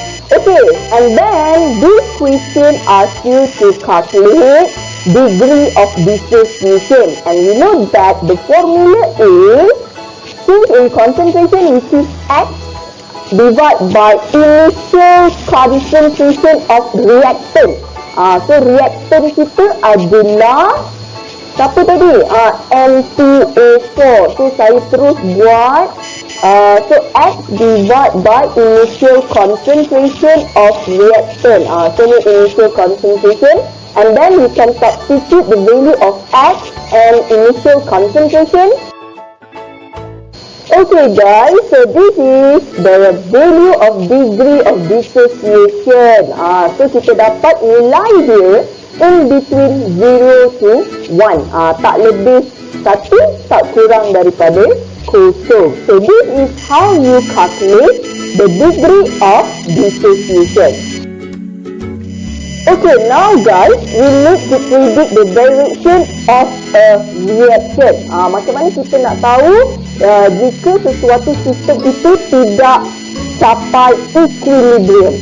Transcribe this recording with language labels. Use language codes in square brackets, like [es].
[en] Okay, and then this question asks you to calculate degree of dissociation. And we know that the formula is change in concentration, which is X, divided by initial concentration of reactant. [ms] So reactant kita adalah siapa tadi? [en] N2O4. So [ms] saya terus buat [en] so X divided by initial concentration of reactant. So ni initial concentration, and then we can substitute the value of X and initial concentration. Okay guys, so this is the value of degree of dissociation. [ms] So kita dapat nilai dia [en] in between 0 to 1. [ms] Tak lebih 1, tak kurang daripada 0. [en] So this is how you calculate the degree of dissociation. Okay, now guys, we need to predict the direction of a reaction. [ms] Macam mana kita nak tahu jika sesuatu sistem itu tidak capai equilibrium?